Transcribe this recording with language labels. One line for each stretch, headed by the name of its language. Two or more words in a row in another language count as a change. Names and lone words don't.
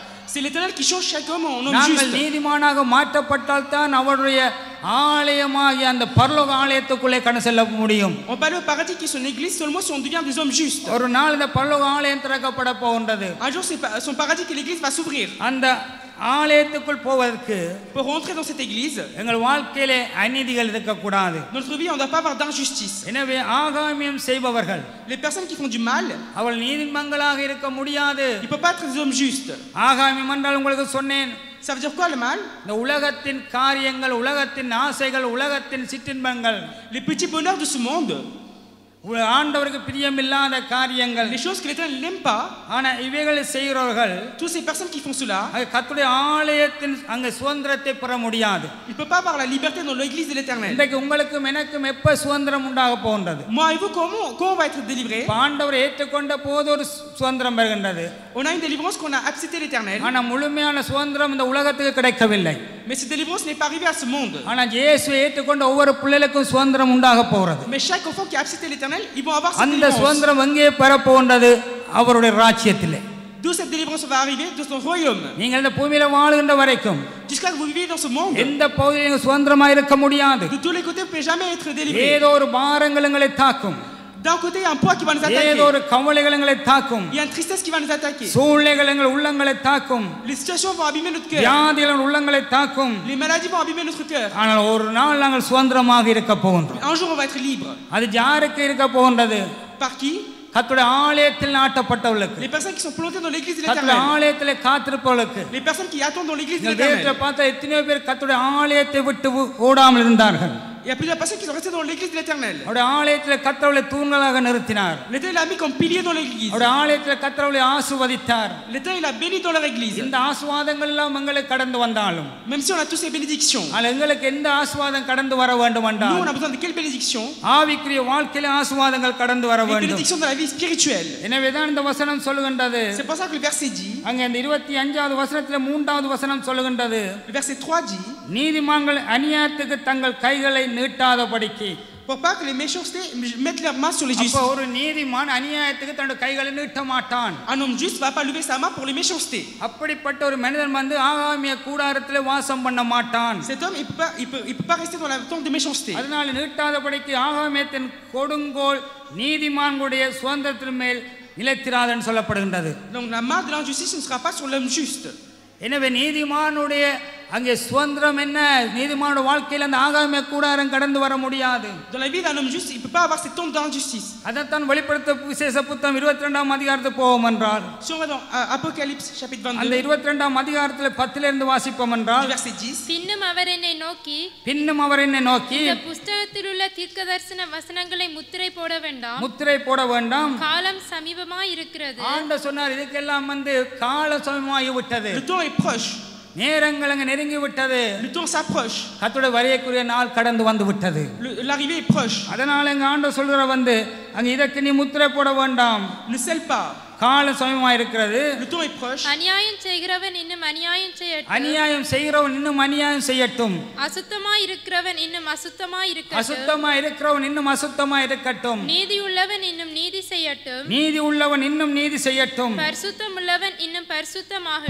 French: C'est l'Éternel qui change chaque homme en homme
Tamil: நாங்கள்
French: juste.
Tamil: நீதிமானாக மாற்றப்பட்டால் தான் அவருடைய ஆலயமாகிய அந்த பரலோக ஆலயத்துக்குள்ளே கடந்து செல்ல முடியும்.
French: On parle au paradis qui est son église seulement si on devient des hommes justes.
Tamil: ஒரு நாள் இந்த பரலோக ஆலயம் திறக்கப்பட போகின்றது.
French: Un jour, c'est son paradis que l'église va s'ouvrir.
Tamil: அந்த ஆலயத்துக்குள் போவதற்கு
French: Pour rentrer dans cette église,
Tamil: எங்கள் வாழ்க்கையிலே அநீதிகள் இருக்கக்கூடாது.
French: dans notre vie, on ne doit pas avoir d'injustice.
Tamil: எனவே ஆகாமியம் செய்பவர்கள்
French: Les personnes qui font du mal,
Tamil: அவள் நீதிமங்களாக இருக்க முடியாது.
French: ils ne peuvent pas être des hommes justes.
Tamil: ஆகாமியம் என்றால் உங்களுக்கு சொன்னேன்,
French: Ça veut dire quoi le mal?
Tamil: இந்த உலகத்தின் காரியங்கள், உலகத்தின் ஆசைகள், உலகத்தின் சிற்றின்பங்கள்,
French: Les petits bonheurs de ce monde,
Tamil: ஆண்டவருக்கு பிரியமில்லாத காரியங்கள்,
French: les choses que l'Éternel n'aime pas.
Tamil: ஆனா இவைகளை செய்கிறவர்கள்,
French: Toutes ces personnes qui font cela,
Tamil: கர்த்தருடைய ஆலயத்தின் அங்க சுதந்திரத்தை பெற முடியாது.
French: il ne peut pas avoir la liberté dans l'église de l'Éternel.
Tamil: இன்றைக்கு உங்களுக்கும் எனக்கும் எப்ப சுதந்திரம் உண்டாக போகின்றது?
French: Moi et vous, quand on va être délivrés?
Tamil: ஆண்டவர் ஏற்றுக்கொண்ட போது ஒரு சுதந்திரம் வருகின்றது.
French: On a une délivrance qu'on a accepté l'Éternel.
Tamil: ஆனா முழுமையான சுதந்திரம் இந்த உலகத்துக்கு கிடைக்கவில்லை.
French: Mais cette délivrance n'est pas arrivée à ce monde.
Tamil: ஆனா இயேசு ஏற்றுக்கொண்ட ஒவ்வொரு பிள்ளைகளுக்கும் சுதந்திரம் உண்டாக போகிறது.
French: Mais chaque enfant qui a accepté l'Éternel, ils vont avoir cette
Tamil: அந்த
French: délivrance.
Tamil: சுதந்திரம் எங்கே பெற போகின்றது? அவருடைய ராஜ்யத்திலே.
French: D'où cette délivrance va arriver? Dans son royaume.
Tamil: நீங்கள் இந்த பூமியில வாழுகின்ற வரைக்கும்
French: Jusqu'à que vous vivez dans ce monde,
Tamil: எந்த பகுதியிலும் சுதந்திரமா இருக்க முடியாது.
French: de tous les côtés, vous ne pouvez jamais être délivré.
Tamil: ஏதோ ஒரு பாரங்கள் எங்களை தாக்கும்.
French: D'un côté, il y a un poids qui va nous attaquer.
Tamil: ஏதோ ஒரு கவலைகள் எங்களை தாக்கும்.
French: Il y a une tristesse qui va nous attaquer.
Tamil: சூழ்நிலைகள் எங்கள் உள்ளங்களை தாக்கும்.
French: Les situations vont abîmer notre cœur.
Tamil: வியாதிகள் உள்ளங்களை தாக்கும்.
French: Les maladies vont abîmer notre cœur.
Tamil: ஆனால் ஒரு நாள் நாங்கள் சுதந்திரமாக இருக்க போகின்றோம்.
French: Un jour, on va être libre.
Tamil: அது யாருக்கு இருக்க போகின்றது?
French: Par qui?
Tamil: கர்த்தருடைய ஆலயத்தில் நாட்டப்பட்டவர்களுக்கு,
French: Les personnes qui sont plantées dans l'église de
Tamil: கர்த்தருடைய
French: l'Éternel.
Tamil: ஆலயத்திலே காத்திருப்பவர்களுக்கு.
French: Les personnes qui attendent dans l'église de
Tamil: நீங்கள் வேதத்தை
French: l'Éternel.
Tamil: பார்த்தா எத்தனையோ பேர் கர்த்தருடைய ஆலயத்தை விட்டு ஓடாமல் இருந்தார்கள்.
French: Il y a plusieurs personnes qui sont restées dans l'église de l'Éternel.
Tamil: அவருடைய ஆலயத்தில் கர்த்தருடைய தூண்களாக நிறுத்தினார்.
French: L'Éternel l'a mis comme pilier dans l'église.
Tamil: அவருடைய ஆலயத்தில் கர்த்தருடைய ஆசீர்வதித்தார்.
French: L'Éternel l'a béni dans leur église.
Tamil: இந்த ஆசீர்வாதங்கள் எல்லாம் எங்களுக்கு கடந்து வந்தாலும்,
French: Même si on a tous ces bénédictions,
Tamil: ஆனால் எங்களுக்கு எந்த ஆசீர்வாதம் கடந்து வர வேண்டும்
French: nous,
Tamil: என்றால்,
French: on a besoin de quelle bénédiction?
Tamil: ஆவிக்குரிய வாழ்க்கையில ஆசீர்வாதங்கள் கடந்து வர
French: Les
Tamil: வேண்டும்.
French: bénédictions dans la vie spirituelle.
Tamil: எனவேதான் இந்த வசனம் சொல்லுகின்றது.
French: C'est pour ça que le verset dit,
Tamil: அங்க இந்த 25வது வசனத்துல 3வது வசனம் சொல்லுகின்றது,
French: le verset 3 dit,
Tamil: நீதிமான்கள் அநியாயத்துக்கு தங்கள் கைகளை நீட்டாதபடிக்கு.
French: pour pas que les méchancetés mettent leurs mains sur les justes.
Tamil: அப்ப ஒரு நீதிமான் அநியாயத்துக்கு தன்னுடைய கைகளை நீட்ட மாட்டான்.
French: Un homme juste va pas lever sa main pour les méchancetés.
Tamil: அப்படிப்பட்ட ஒரு மனிதன் வந்து ஆகாமிய கூடாரத்திலே வாசம் பண்ண மாட்டான்.
French: Cet homme, il peut pas rester dans la tente de méchanceté.
Tamil: அதனால நீட்டாதபடிக்கு ஆகாமியத்தின் கொடுங்கோல் நீதிமான்களுடைய சுதந்திரத்தின் மேல் நிலைத்திராதன்னு சொல்லப்படுகின்றது.
French: Donc la main de l'injustice ne sera pas sur l'homme juste.
Tamil: எனவே நீதிமானுடைய அங்கே சுதந்திரம் என்ன? நீதிமானுடைய வாழ்க்கையில் அந்த ஆகாமிய கூடாரம் கடந்து வர முடியாது.
French: Dans la vie d'un homme juste, il peut pas avoir cette tente d'injustice.
Tamil: அதைத்தான் வெளிப்படுத்த விசேஷ புத்தகம் 22ஆம் அதிகாரத்துக்கு போவோம் என்றால்,
French: Si on va dans Apocalypse chapitre
Tamil: அந்த 22, 22ஆம் அதிகாரத்தில் 10 இருந்து வாசிப்போம் என்றால்,
French: verset 10,
Tamil: பின்னும் அவர் என்னை நோக்கி, பின்னும் அவர் என்னை நோக்கி, இந்த புஸ்தகத்தில் உள்ள தீர்க்கதரிசன வசனங்களை முத்திரை போட வேண்டாம், முத்திரை போட வேண்டாம், காலம் சமீபமாய் இருக்கிறது. ஆண்டவர் சொன்னார், இதுக்கெல்லாம் வந்து கால சமயமாகி விட்டது,
French: le temps est proche,
Tamil: நேரங்கள் அங்கே நெருங்கி விட்டது,
French: le temps s'approche,
Tamil: கர்த்தருடைய வருகைக்குரிய நாள் கடந்து வந்து விட்டது.
French: l'arrivée est proche.
Tamil: அதனால எங்க ஆண்டவர் சொல்ற வந்து அங்க இதற்கு நீ முத்திரை போட வேண்டாம்,
French: Ne scelle pas,
Tamil: கால சமயமா இருக்கிறது,
French: le temps est proche.
Tamil: அநியாயம் செய்கிறவன் இன்னும் அநியாயம் செய்யட்டும், அநியாயம் செய்கிறவன் இன்னும் அநியாயம் செய்யட்டும், அசுத்தமாய் இருக்கிறவன் இன்னும் அசுத்தமாய் இருக்கட்டும், அசுத்தமா இருக்கிறவன் இன்னும் அசுத்தமா இருக்கட்டும், நீதி உள்ளவன் இன்னும் நீதி செய்யட்டும், நீதி உள்ளவன் இன்னும் நீதி செய்யட்டும், பரிசுத்தம் உள்ளவன் இன்னும் பரிசுத்தமாகட்டும்,